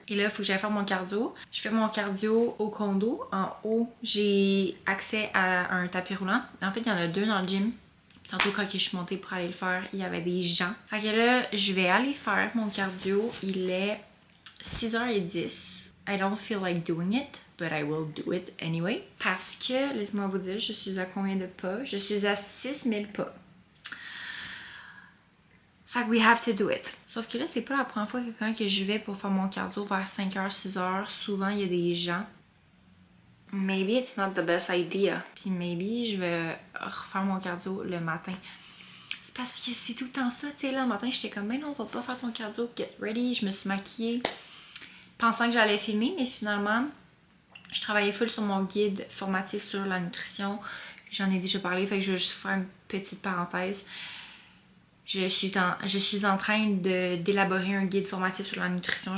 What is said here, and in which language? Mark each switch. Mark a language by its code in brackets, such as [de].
[fr] Et là, il faut que j'aille faire mon cardio. Je fais mon cardio au condo. En haut, j'ai accès à un tapis roulant. En fait, il y en a 2 dans le gym. Tantôt, quand je suis montée pour aller le faire, il y avait des gens. Fait que là, je vais aller faire mon cardio. Il est 6h10. [en] I don't feel like doing it, but I will do it anyway. [fr] Parce que, laissez-moi vous dire, je suis à combien de pas? Je suis à 6000 pas. Fait que [en] we have to do it. [fr] Sauf que là, c'est pas la première fois que quand je vais pour faire mon cardio vers 5h, 6h, souvent il y a des gens. [en] Maybe it's not the best idea. [fr] Puis [en] maybe [fr] je vais refaire mon cardio le matin. C'est parce que c'est tout le temps ça. Tu sais, là, le matin, j'étais comme, ben non, on va pas faire ton cardio, [en] get ready. [fr] Je me suis maquillée pensant que j'allais filmer, mais finalement, je travaillais full sur mon guide formatif sur la nutrition. J'en ai déjà parlé, fait que je vais juste faire une petite parenthèse. Je suis en train d'élaborer un guide formatif sur la nutrition.